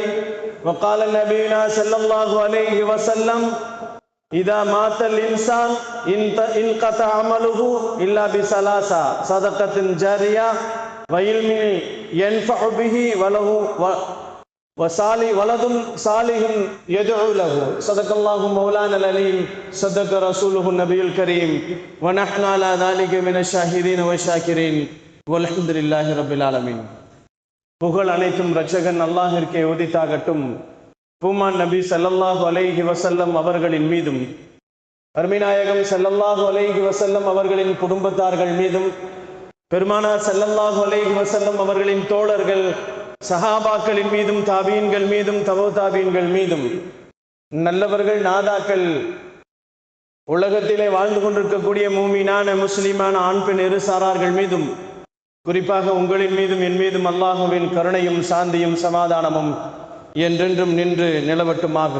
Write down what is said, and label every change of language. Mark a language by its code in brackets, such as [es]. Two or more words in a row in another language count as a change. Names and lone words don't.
[ar] وقال نبينا صلى الله عليه وسلم إذا مات الإنسان انقطع عمله إلا بثلاثة: صدقة جارية وعلم ينفع به ولد صالح يدعو له. صدق الله مولانا العليم. صدق رسوله النبي الكريم. ونحن على ذلك من الشاهدين والشاكرين والحمد لله رب العالمين. [ta] புகழ் அனைத்தும் இரட்சகன் அல்லாஹ்விற்கே உரித்தாகட்டும். பூமான் நபி [ar] صلى الله عليه وسلم [ta] அவர்களின் மீதும் அருமைநாயகம் [ar] صلى الله عليه وسلم [ta] அவர்களின் குடும்பத்தார்கள் மீதும் பெருமானார் [ar] صلى الله عليه وسلم [ta] அவர்களின் தோழர்கள் சஹாபாக்களின் மீதும் தாபீன்கள் மீதும் தபூதாபீன்கள் மீதும் நல்லவர்கள் நாதாக்கள் உலகத்திலே வாழ்ந்து கொண்டிருக்கக்கூடிய மூமினான முஸ்லிமான ஆண் பெண் இரு சாரார்கள் மீதும் குறிப்பாக உங்களின் மீதும் என் மீதும் அல்லாஹுவின் கருணையும் சாந்தியும் சமாதானமும் என்றென்றும் நின்று நிலவட்டுமாக.